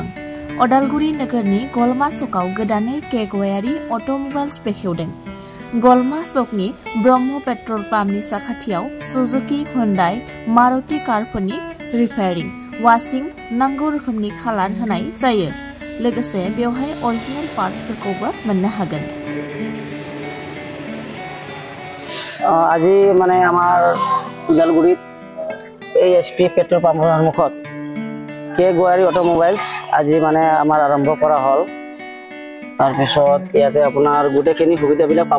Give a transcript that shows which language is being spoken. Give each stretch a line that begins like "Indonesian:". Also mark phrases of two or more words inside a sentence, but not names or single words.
Bodo: अदालगुरि नोगोरनि गलमा सकआव गोदानै केगवायारि अट'मबाइल्स बेखेवदों। गलमा सकनि ब्रह्म पेट्रल पाम्पनि साखाथियाव सुजुकी, हुन्डाई, मारुति कारफोरनि रिपेयारिं, वाशिं, नांगौ रोखोमनि कालार होनाय जायो। लोगोसे बेवहाय अरिजिनेल पार्ट्सफोरखौबो मोननो हागोन।
Assamese: আজি মানে আমাৰ ওদালগুৰিত ASP পেট্ৰল পাম্পৰ সন্মুখত কেগৱায়াৰি অটোমোবাইলছ আজি মানে আমাৰ আৰম্ভ কৰা হ'ল। তাৰপিছত ইয়াতে আপোনাৰ গোটেইখিনি সুবিধাবিলাক পাব।